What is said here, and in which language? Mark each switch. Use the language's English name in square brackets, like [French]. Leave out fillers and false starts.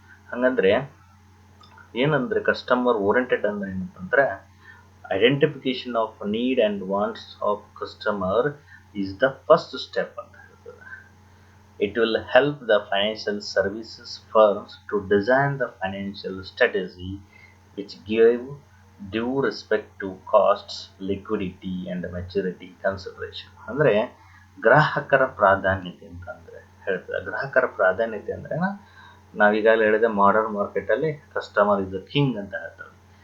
[Kannada] ಹಾಗಂದ್ರೆ ಏನಂದರೆ [English] customer oriented [Kannada] ಅಂದರೆ ಏನಂತಂದರೆ [English] identification of need and wants of customer is the first step [Kannada] ಅಂತ ಹೇಳ್ತದೆ. [English] It will help the financial services firms to design the financial strategy which give due respect to costs, liquidity and maturity consideration. [Kannada] ಅಂದರೆ ಗ್ರಾಹಕರ ಪ್ರಾಧಾನ್ಯತೆ ಅಂತಂದರೆ ಹೇಳ್ತದೆ. ಗ್ರಾಹಕರ ಪ್ರಾಧಾನ್ಯತೆ ಅಂದರೆ ನಾವೀಗಾಗಲೇ ಹೇಳಿದೆ, ಮಾಡರ್ನ್ ಮಾರ್ಕೆಟಲ್ಲಿ [English] customer is the king [Kannada] ಅಂತ ಹೇಳ್ತಾರೆ.